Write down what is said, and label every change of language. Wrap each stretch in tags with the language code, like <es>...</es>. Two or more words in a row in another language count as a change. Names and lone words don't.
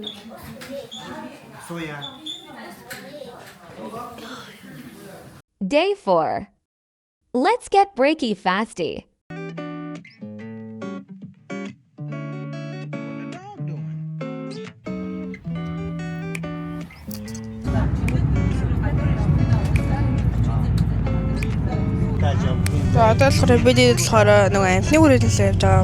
<mn>Соя.</mn> <en>Day 4. Let's get breaky fasty.</en> <mn>За одоо болохоор бид болохоор нөгөө амтны хүрээлэл явж байгаа.</mn>